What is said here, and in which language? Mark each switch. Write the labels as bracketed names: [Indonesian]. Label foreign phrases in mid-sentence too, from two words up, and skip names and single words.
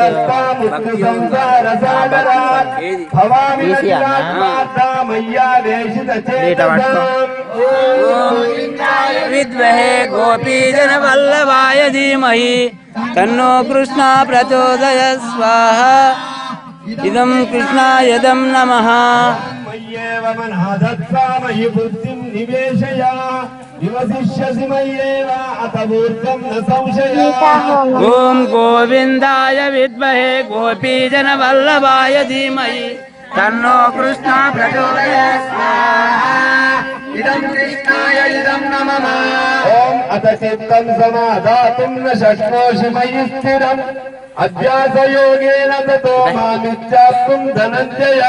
[Sanskrit] సంసార సాగరాత్ భవామి మయ్యావేశితచేతసాం. గోవిందాయ విద్మహే గోపీజనవల్లభాయ ధీమహి తన్నో కృష్ణ ప్రచోదయాత్ స్వాహా. ఇదం కృష్ణాయ ఇదం నమః. మయ్యేవ మనః మయి బుద్ధిం నివేశయ నివసిష్యసి మయ్యేవ అతమూర్ఖం న సంశయః. [Telugu] గీతా హోమము. [Sanskrit] ఓం గోవిందాయ విద్మహే గోపీజనవల్లభాయ ధీమహి తన్నో కృష్ణ ప్రచోదయాత్ స్వాహా. ఇదం కృష్ణాయ ఇదం నమః. ఓం అత చిత్తం సమాధాతుం న శక్నోషి మయి స్థిరం అభ్యాసయోగేన తతో మామిచ్ఛాప్తుం ధనంజయః.